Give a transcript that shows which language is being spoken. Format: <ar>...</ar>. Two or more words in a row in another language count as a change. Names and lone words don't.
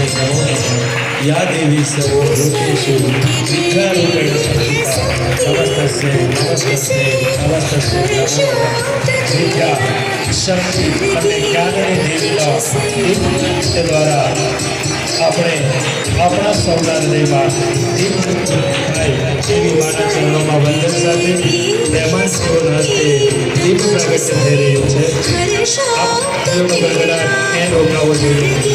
<sa>नमो नमः या देवी सर्वभूतेषु विद्यारूपेण संस्थिता नमस्तस्यै नमस्तस्यै नमस्तस्यै नमो नमः विद्या शक्ति</sa> <gu>અને જ્ઞાનની દેવતા દીપ નૃત્ય દ્વારા આપણે આપણા સૌના હૃદયમાં દીપ નૃત્ય થાય એવી માના ચરણોમાં વંદન સાથે મહેમાન સેવોના હસ્તે દીપ પ્રગટ થઈ રહ્યું છે. આપ ગરગડા એ રોકાવો જોઈએ.</gu>